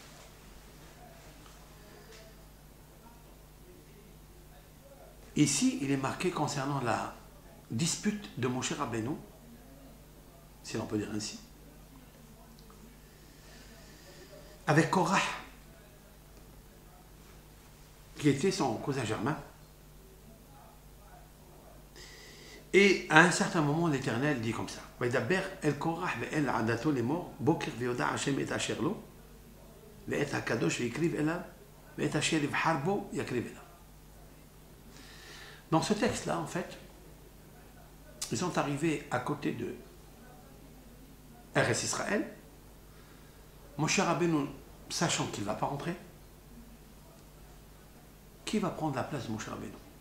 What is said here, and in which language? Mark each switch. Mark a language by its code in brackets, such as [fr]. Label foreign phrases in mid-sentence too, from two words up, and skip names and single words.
[fr] Ici, il est marqué concernant la dispute de Moshe Rabbeinu, si l'on peut dire ainsi, avec Korah, qui était son cousin germain. Et à un certain moment, l'Éternel dit comme ça. [he] וידבר אל קורח ואל עדתו לאמור, בוקר ויודע השם את אשר לו, ואת הקדוש ויקריב אליו, ואת אשר יבחר בו יקריב אליו. [fr] Dans ce texte-là, en fait, ils sont arrivés à côté de Eretz Israël. Moshe Rabbeinu, sachant qu'il ne va pas rentrer, qui va prendre la place de Moshe Rabbeinu?